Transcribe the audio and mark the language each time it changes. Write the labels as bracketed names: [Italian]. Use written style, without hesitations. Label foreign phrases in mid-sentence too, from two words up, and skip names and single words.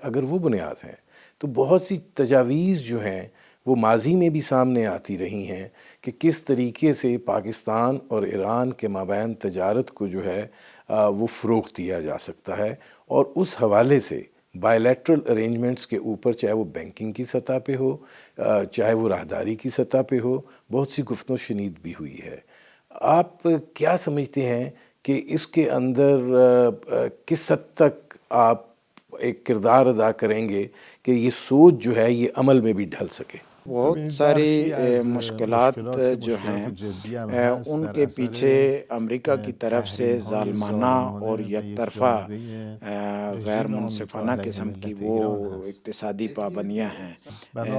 [Urdu] اگر وہ بنیاد ہیں تو بہت سی تجاویز جو ہیں وہ ماضی میں بھی سامنے آتی رہی ہیں کہ کس طریقے سے پاکستان اور ایران کے مابین تجارت کو جو ہے وہ فروغ دیا جا سکتا ہے، اور اس حوالے سے [English] bilateral arrangements [Urdu] کے اوپر، چاہے وہ بینکنگ کی سطح پہ ہو، چاہے وہ راہداری کی سطح پہ ہو، بہت سی گفت و شنید بھی ہوئی ہے۔ آپ کیا سمجھتے ہیں کہ اس کے اندر کس حد تک آپ ایک کردار ادا کریں گے کہ یہ سوچ جو ہے یہ عمل میں بھی ڈھل سکے؟ بہت ساری مشکلات جو ہیں ان کے پیچھے امریکہ کی طرف سے ظالمانہ اور یک طرفہ غیر منصفانہ قسم کی وہ اقتصادی پابندیاں ہیں۔